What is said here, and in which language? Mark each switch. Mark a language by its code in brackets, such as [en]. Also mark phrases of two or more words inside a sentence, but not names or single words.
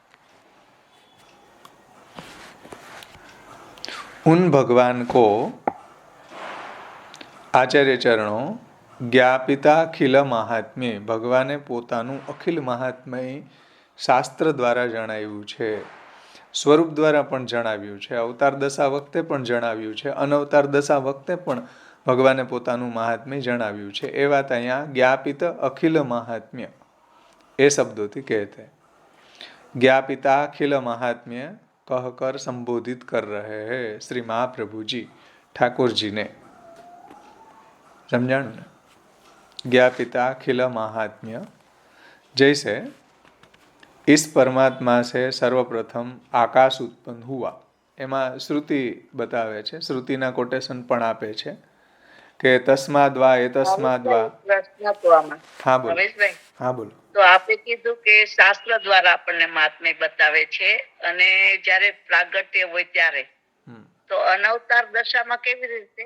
[hi] उन भगवान को आचार्य चरणों [sa] ज्ञापिता अखिल महात्म्य, [gu] भगवाने પોતાનું અખિલ મહાત્મ્ય શાસ્ત્ર દ્વારા જણાવ્યું છે, સ્વરૂપ દ્વારા પણ જણાવ્યું છે, અવતાર દશા વખતે પણ જણાવ્યું છે, અનવતાર દશા વખતે પણ ભગવાને પોતાનું મહાત્મ્ય જણાવ્યું છે. એ વાત અહીંયા [sa] ज्ञापित अखिल महात्म्य [gu] એ શબ્દોથી કહેતે. [sa] ज्ञापिता अखिल महात्म्य [hi] कहकर संबोधित कर रहे हैं श्री महाप्रभु जी ठाकुर जी ने. [gu] સમજાણું ને? [sa] ज्ञापिता अखिल महात्म्य [hi] जैसे इस परमात्मा से सर्वप्रथम आकाश उत्पन्न हुआ, [gu] એમાં શ્રુતિ બતાવે છે, શ્રુતિના કોટેશન પણ આપે છે કે [sa] तस्माद्वा ए तस्माद्वा. [gu] હા બોલો. હા બોલો. તો આપે કીધું કે શાસ્ત્ર દ્વારા આપણને મહાત્મ્ય બતાવે છે અને જ્યારે પ્રાગટ્ય હોય ત્યારે, તો અનવતાર દશામાં કેવી રીતે?